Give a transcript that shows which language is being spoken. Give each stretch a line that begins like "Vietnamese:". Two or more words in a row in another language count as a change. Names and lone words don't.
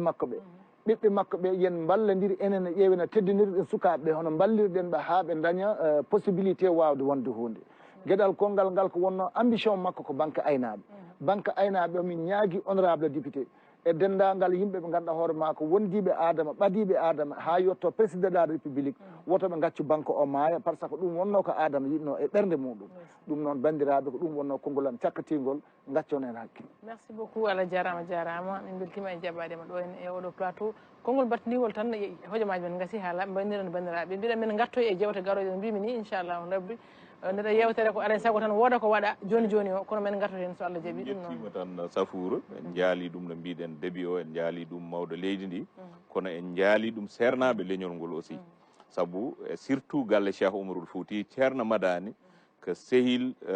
Fula: makko ɓe yen ballodir enen e ƴeewen teddinirɗen sukaɓeɓe hono ballirɗen ɓe ha ɓe daña possibilité wawde wonde hunde gueɗal kongal ngal ko wonno ambition makko ko banque aynaɓe o min ñaagui
French: honorable député
Fula: e dendagal yimɓe ɓe ganduɗa hoore ma ko wondiɓe adama ɓadiɓe adama ha yetto
French: président de la république
Fula: woto ɓe gaccu banque o maaya
French: par ce que
Fula: ɗum wonno ko adama yinno e ɓerde muɗum ɗum noon bandiraɓe ko ɗum wonno konngol am cakkatigol gaccon hen hakkille
French: merci beaucoup
Fula: Allah jarama min beltima e jaɓɓadema ɗo en e oɗo plateau konngol battinigol tan hojomaji men gaasi ha laaɓe mbayniren bandiraɓe mbiɗa men gattoy e jewte garoje no mbimi ni inchallahu rabbi neɗɗo yewtere ko alay saago tan wooda ko waɗa joni joni o kono men gartoto hen so Allah jaaɓi ɗum noon jettima tan Safoura en jaali ɗum no mbiɗen début o en jaali ɗum mawɗo leydi ndi kono en jaali ɗum sernaɓe leñol ngol aussi saabu e surtout galle Cheikh Oumaroul Fouti ceerno Madani ko sehil